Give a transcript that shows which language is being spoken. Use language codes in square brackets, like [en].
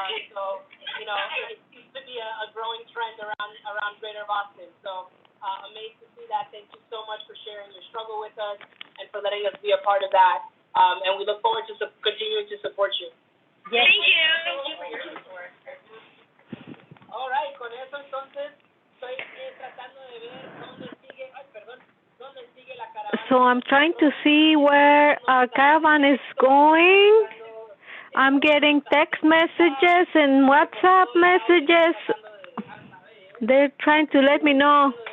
[en] So, you know, it seems to be a growing trend around Greater Boston. So, amazed to see that. Thank you so much for sharing your struggle with us and for letting us be a part of that. And we look forward to continuing to support you. Yes. Thank you. Thank you for your support. All right, [es] con eso entonces estoy tratando de ver dónde sigue, dónde sigue la caravana. [en] So I'm trying to see where our caravan is going. I'm getting text messages and WhatsApp messages. They're trying to let me know.